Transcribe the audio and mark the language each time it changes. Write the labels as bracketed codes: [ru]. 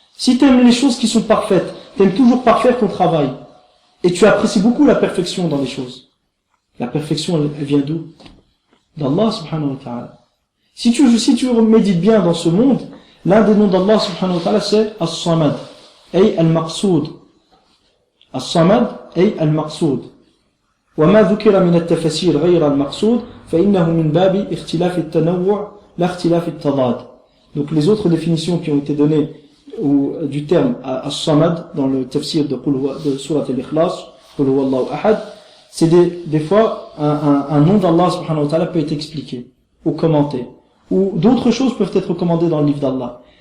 [fr] Si tu aimes les choses qui sont parfaites, tu aimes toujours parfaire ton travail, et tu apprécies beaucoup la perfection dans les choses. La perfection, elle vient d'où? D'Allah subhanahu wa ta'ala. Si tu médites bien dans ce monde, l'un des noms d'Allah subhanahu wa ta'ala c'est As-Samad, [ar] ay Al-Maqsoud. As-Samad, ay Al-Maqsoud. وما ذكر من التفسير غير المقصود فإنه من باب اختلاف التنوع لا اختلاف التضاد. [fr] Donc les autres définitions qui ont été données du terme As-Samad dans le tafsir de Surat Al-Ikhlas, [ar] Qul huwa Allahu ahad, [fr] c'est des fois un nom d'Allah subhanahu wa ta'ala peut être expliqué ou commenté, ou d'autres choses peuvent être recommandées dans le livre d'Allah.